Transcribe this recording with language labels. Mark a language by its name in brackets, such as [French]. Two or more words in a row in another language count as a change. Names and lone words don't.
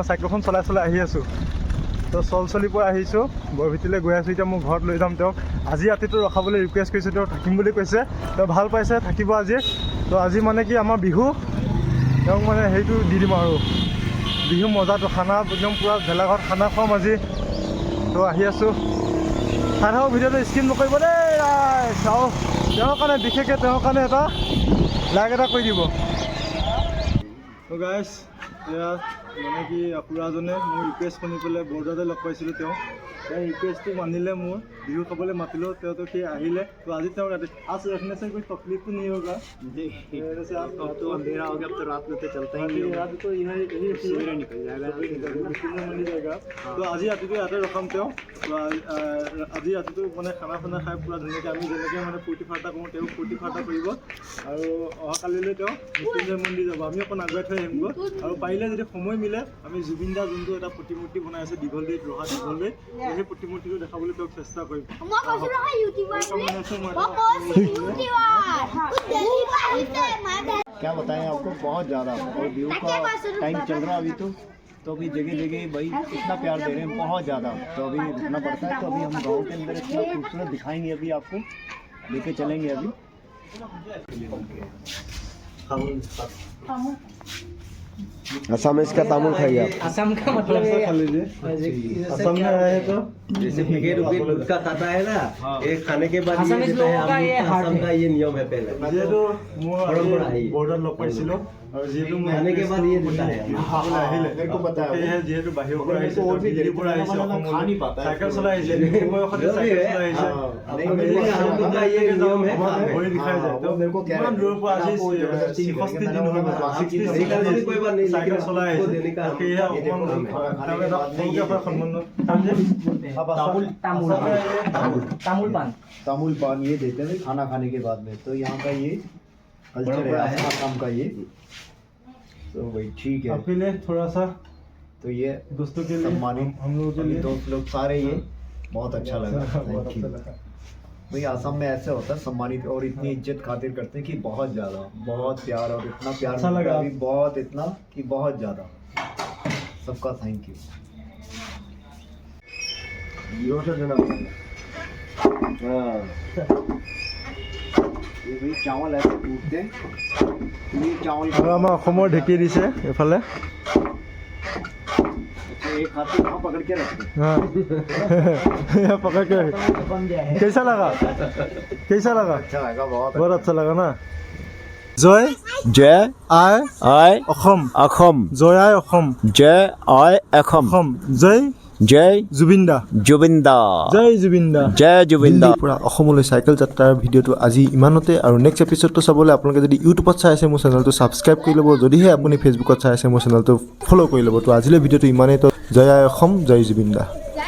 [Assamese] চাইকেলখন চলাই আহি আছোঁ তো চলচলিৰ পৰা আহিছোঁ বৰভেটিলৈ গৈ আছোঁ এতিয়া মোৰ ঘৰত লৈ যাম তেওঁক আজি ৰাতিটো ৰখাবলৈ ৰিকুৱেষ্ট কৰিছোঁ তেওঁ থাকিম বুলি কৈছে তেওঁ ভাল পাইছে থাকিব আজি তো আজি মানে কি আমাৰ বিহু তেওঁক মানে হেৰিটো দি দিম আৰু বিহু মজাটো খানা একদম পূৰা ভেলাঘৰত খানা খুৱাম আজি তো আহি আছোঁ চাই থাকক ভিডিঅ'টো স্কিপ নকৰিব দেই চাওক তেওঁৰ কাৰণে বিশেষকৈ তেওঁৰ কাৰণে এটা লাইক এটা কৰি দিব তো গাইজ এয়া মানে কি খুৰাজনে মোৰ ৰিকুৱেষ্ট শুনি পেলাই বৰদাতে লগ পাইছিলোঁ তেওঁ ৰিকুৱেষ্টটো মানিলে মোৰ বিহু খাবলৈ মাতিলোঁ তেওঁতো সেই আহিলে তো আজি তেওঁ [Hindi] आज रखने से कोई तकलीफ तो नहीं होगा जैसे आप तो अंधेरा हो गया अब तो रात में तो चलता ही नहीं रात तो यही सवेरे निकल जाएगा मिल जाएगा तो [Assamese] আজি ৰাতিটো ইয়াতে ৰখাম তেওঁ তো আজি ৰাতিটো মানে খানা খাই পূৰা ধুনীয়াকৈ আমি যেনেকৈ মানে ফূৰ্তি ফাৰ্তা কৰোঁ তেওঁ ফূৰ্তি ফাৰ্তা কৰিব আৰু অহাকালিলৈ তেওঁ মৃত্যুঞ্জয় মন্দিৰ যাব আমি অকণ আগুৱাই থৈ আহিমগৈ আৰু পাৰিলে যদি সময় মিলে আমি জুবিন দা যোনটো এটা প্ৰতিমূৰ্তি বনাই আছে দীঘলদৈত ৰহা দীঘলদৈত সেই প্ৰতিমূৰ্তিটো দেখাবলৈ তেওঁক চেষ্টা কৰিম [Hindi] क्या बताएं आपको बहुत ज़्यादा और व्यू का टाइम चल रहा अभी तो अभी जगह भाई इतना प्यार दे रहे हैं बहुत ज़्यादा तो अभी रुकना पड़ता है तो अभी हम गाँव के अंदर इतना खूबसूरत दिखाएंगे अभी आपको लेके चलेंगे अभी असम इसका तामुल खाइए आप असम का मतलब खा लीजिए असम में आए तो जैसे भिगे रुपये दूध का खाता है ना ये खाने के बाद ये देता है असम का ये नियम है पहले [Assamese] যিহেতু মোৰ বৰ্ডাৰত লগ পাইছিলোঁ আৰু যিহেতু মোৰ [Hindi] खाने के बाद ये देता है [Assamese] আহিলে সেয়েহে যিহেতু বাহিৰৰ পৰা আহিছে দিল্লীৰ পৰা আহিছে অসমলৈ চাইকেল চলাই আহিছে বয়সতে চাইকেল চলাই আহিছে [Hindi] हम लोग का ये नियम है [Assamese] ভৰি বিষাই যায় তো ইমান দূৰৰ পৰা আজি 66 দিন হৈ গ'ল 66 দিন [Hindi] कोई बात नहीं [Assamese] চাইকেল চলাই আহিছে [Hindi] देने का [Assamese] সেয়েহে অকণমান সন্মান [Hindi] तामुल पान ये देते हैं खाना खाने के बाद में तो यहाँ का ये कल्चर है असम का ये तो भाई ठीक है अपने थोड़ा सा तो ये दोस्तों के लिए सम्मानित हम लोगों के अभी लिए दोस्त लोग सारे ये बहुत अच्छा लगा [English] thank you [Hindi] भाई आसाम में ऐसे होता है सम्मानित और इतनी इज्जत खातिर करते हैं कि बहुत ज़्यादा बहुत प्यार और इतना प्यार अच्छा मिलता है लगा। अभी बहुत इतना कि बहुत ज़्यादा सबका [English] thank you [Hindi] ये भाई चावल ऐसे टूटते हैं ये चावल [Assamese] আৰু আমাৰ অসমৰ ঢেঁকী দিছে এইফালে [Hindi] अच्छा, एक हाथ से कहाँ पकड़ के रखते हैं हाँ पकड़ के कैसा लगा कैसा लगा अच्छा लगा बहुत बहुत अच्छा लगा ना জয় [Assamese] জয় আই আই অসম অসম জয় আই অসম জয় আই অসম অসম জয় জয় জুবিন দা জুবিন দা জয় জুবিন দা জয় জুবিন দা দিল্লীৰ পৰা অসমলৈ চাইকেল যাত্ৰাৰ ভিডিঅ'টো আজি ইমানতে আৰু [English] next episode [Assamese] চাবলৈ আপোনালোকে যদি ইউটিউবত চাই আছে মোৰ চেনেলটো ছাবস্ক্ৰাইব কৰি ল'ব যদিহে আপুনি ফেচবুকত চাই আছে মোৰ চেনেলটো ফ'ল' কৰি ল'ব তো আজিলৈ ভিডিঅ'টো ইমানেই তো জয় আই অসম জয় জুবিন দা